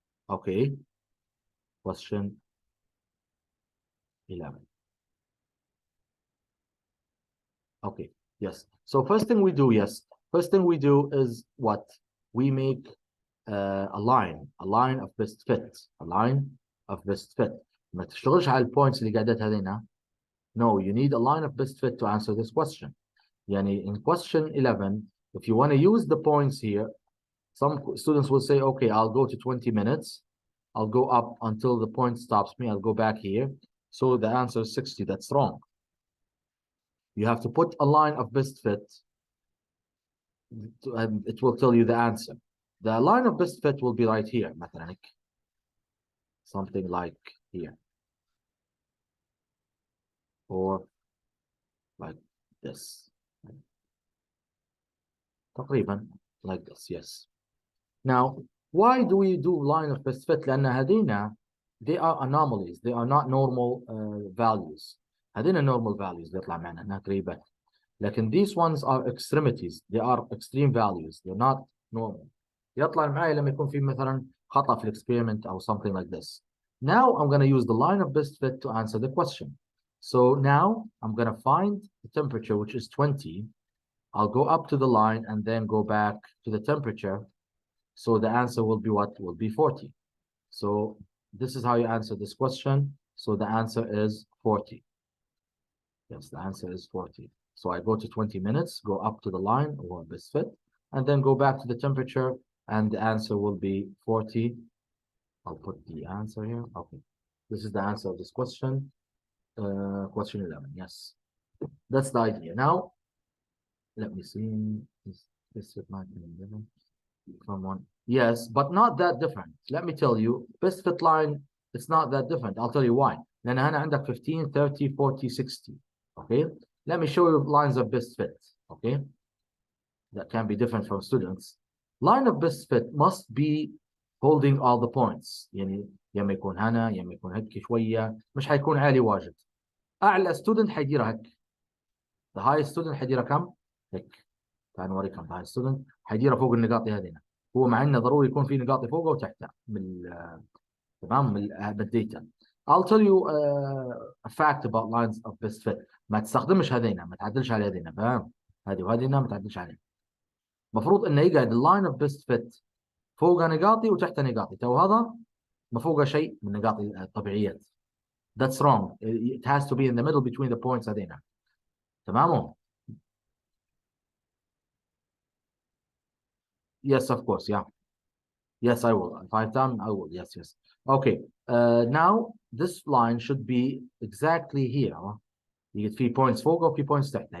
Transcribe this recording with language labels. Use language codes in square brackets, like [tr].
[en] Okay. Question 11. Okay. Yes. So first thing we do, first thing we do is what? We make a line of best fit, a line of best fit. [ar] ما تشتغلش على البوينتس اللي قاعدات هذينا. [en] No, you need a line of best fit to answer this question. Yani in question 11, if you want to use the points here, some students will say, okay, I'll go to 20 minutes. I'll go up until the point stops me. I'll go back here. So the answer is 60. That's wrong. You have to put a line of best fit, and it will tell you the answer. The line of best fit will be right here, [ar] مثلا. [en] Something like here. Or like this. [ar] تقريبا [en] like this, yes. Now, why do we do line of best fit? [ar] لأن هذينا, [en] they are anomalies. They are not normal values. [ar] هذينا [en] normal values [ar] بيطلع معنا انها قريبة. لكن [en] these ones are extremities. They are extreme values. They're not normal. [ar] يطلع معي لما يكون في مثلا خطأ في [en] experiment or something like this. Now I'm going to use the line of best fit to answer the question. So now I'm going to find the temperature, which is 20. I'll go up to the line and then go back to the temperature. So the answer will be what? Will be 40. So this is how you answer this question. So the answer is 40. Yes, the answer is 40. So I go to 20 minutes, go up to the line or best fit, and then go back to the temperature, and the answer will be 40. I'll put the answer here. Okay. This is the answer of this question. Question 11. Yes. That's the idea. Now, let me see. This is my 11. From one. Yes, but not that different. Let me tell you, best fit line, it's not that different. I'll tell you why. [ar] لأن هنا عندك [en] 15, 30, 40, 60. Okay. Let me show you lines of best fit. Okay. That can be different from students. Line of best fit must be holding all the points. [ar] يعني يما يكون هنا يما يكون هيك شوية مش حيكون عالي واجد. أعلى student حيديرها هيك. [en] The highest student [ar] حيديرها كم؟ هيك. تعال نوريكم [en] the highest student [ar] حيديرها فوق النقاط هذينا. هو مع انه ضروري يكون في نقاط فوقه وتحته تمام بالديتا. [en] I'll tell you a fact about lines of best fit. [ar] ما تستخدمش هذينا، ما تعدلش على هذينا، فاهم؟ هذه وهذينا ما تعدلش عليها. المفروض انه يقعد اللاين اوف بيست فيت فوق نقاطي وتحت نقاطي، تو هذا ما فوقه شيء من نقاط الطبيعيات. [en] That's wrong. It has to be in the middle between the points [ar] هذينا. تمام؟ [en] Yes, of course, yeah. Yes, I will. If I have time, I will. Yes, yes. Okay. Now this line should be exactly here. You get 3 points [ar] فوق [en] or 3 points [ar] تحت.